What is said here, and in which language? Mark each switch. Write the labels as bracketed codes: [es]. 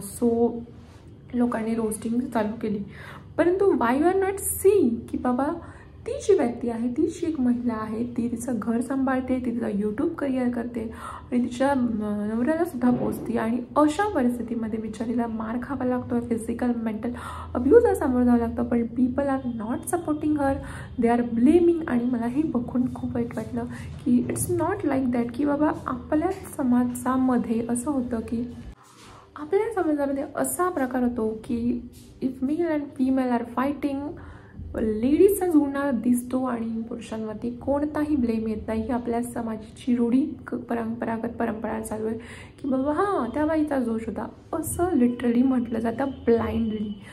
[mr] So लोकांनी roasting चालू केली। परंतु [en] why you are not seeing [mr] की बाबा ती जी व्यक्ती आहे ती जी एक महिला आहे ती तिचं घर सांभाळते, ती तिचं यूट्यूब करिअर करते आणि तिच्या नवऱ्याला सुद्धा पोचते आणि अशा परिस्थितीमध्ये बिचारीला मार खावा लागतो, फिजिकल मेंटल अब्यूजला सामोरं जावं लागतं। [en] पण people are not supporting her, they are blaming. [mr] आणि मला हे बघून खूप वाईट वाटलं की [en] it's not like that [mr] की बाबा आपल्या समाजामध्ये असं होतं की आपल्या समाजामध्ये असा प्रकार होतो की [en] if male and female are fighting [mr] लेडीजचा जुळणारा दिसतो आणि पुरुषांवरती कोणताही ब्लेम येत नाही। ही आपल्या समाजाची रूढी परंपरा चालू आहे की बाबा हां त्या बाईचा दोष होता असं लिटरली म्हटलं जातं ब्लाइंडली।